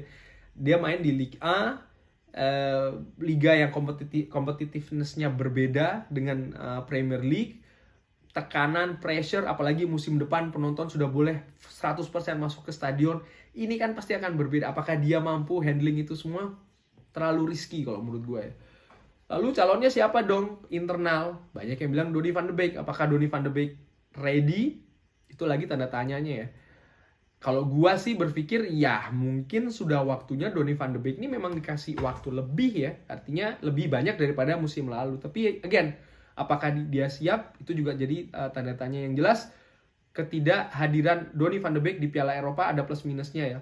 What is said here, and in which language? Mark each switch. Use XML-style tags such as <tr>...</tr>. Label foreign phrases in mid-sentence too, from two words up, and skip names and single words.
<id>Dia main di Liga A, liga yang competitiveness-nya berbeda dengan Premier League. Tekanan, pressure, apalagi musim depan penonton sudah boleh 100% masuk ke stadion. Ini kan pasti akan berbeda. Apakah dia mampu handling itu semua? Terlalu risky kalau menurut gue ya. Lalu calonnya siapa dong? Internal. Banyak yang bilang Donny van de Beek. Apakah Donny van de Beek ready? Itu lagi tanda tanyanya ya. Kalau gue sih berpikir ya mungkin sudah waktunya Donny van de Beek ini memang dikasih waktu lebih ya. Artinya lebih banyak daripada musim lalu. Tapi again, apakah dia siap? Itu juga jadi tanda tanya yang jelas. Ketidakhadiran Donny van de Beek di Piala Eropa ada plus minusnya ya.</id>